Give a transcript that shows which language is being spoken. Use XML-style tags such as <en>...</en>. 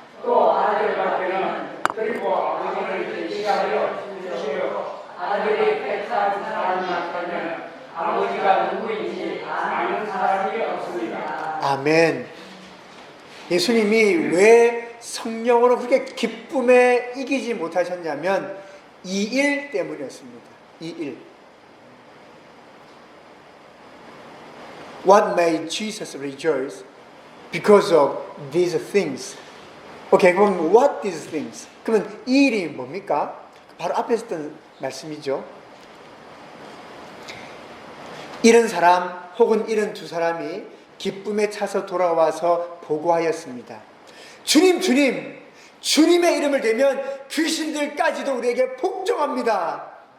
<ko>또 아들 밖에는 그리고 아버지를 계시하여 주시려 아들이 택한 사람이 나타나면 아버지가 누구인지 아는 사람이 없습니다. 아멘. 예수님이 왜 성령으로 그렇게 기쁨에 이기지 못하셨냐면 이 일 때문이었습니다. 이 일.</ko> <en>What made Jesus rejoice? Because of these things. 오케이, 그럼 what these things?</en> <ko>그러면 이 일이 뭡니까? 바로 앞에 있었던 말씀이죠. 이런 사람 혹은 이런 두 사람이 기쁨에 차서 돌아와서 보고하였습니다. 주님, 주님, 주님의 이름을 대면 귀신들까지도 우리에게 복종합니다.</ko>